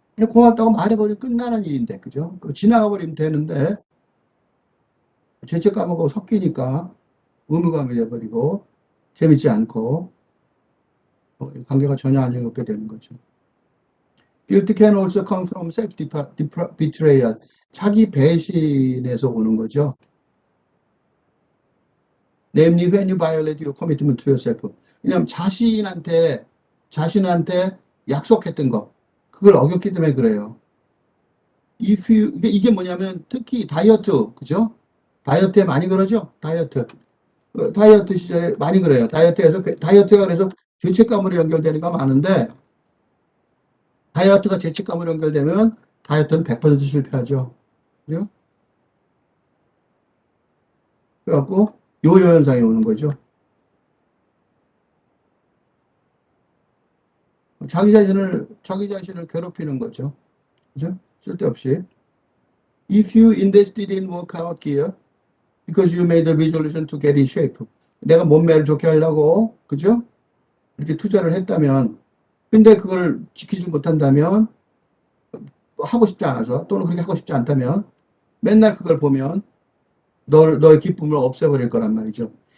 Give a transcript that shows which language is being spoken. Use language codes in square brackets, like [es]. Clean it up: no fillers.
[ko] 고맙다고 말해버리면 끝나는 일인데, 그죠? 지나가 버리면 되는데, 죄책감하고 섞이니까 의무감이 돼버리고, 재밌지 않고, 관계가 전혀 안 즐겁게 되는 거죠. [en] Guilt can also come from self-betrayal. [ko] 자기 배신에서 오는 거죠. [en] Namely, when you violate your commitment to yourself. [ko] 왜냐하면 자신한테 약속했던 거, 그걸 어겼기 때문에 그래요. 이게 뭐냐면 특히 다이어트, 그죠? 다이어트에 많이 그러죠? 다이어트. 다이어트 시절에 많이 그래요. 다이어트가 그래서 죄책감으로 연결되는 거 많은데, 다이어트가 죄책감으로 연결되면 다이어트는 100% 실패하죠. 그죠? 그래갖고 요요 현상이 오는 거죠. 자기 자신을 괴롭히는 거죠. 그죠? 쓸데없이. [en] If you invested in workout gear because you made a resolution to get in shape. [ko] 내가 몸매를 좋게 하려고, 그죠? 이렇게 투자를 했다면, 근데 그걸 지키지 못한다면, 하고 싶지 않아서, 또는 그렇게 하고 싶지 않다면, 맨날 그걸 보면, 너의 기쁨을 없애버릴 거란 말이죠.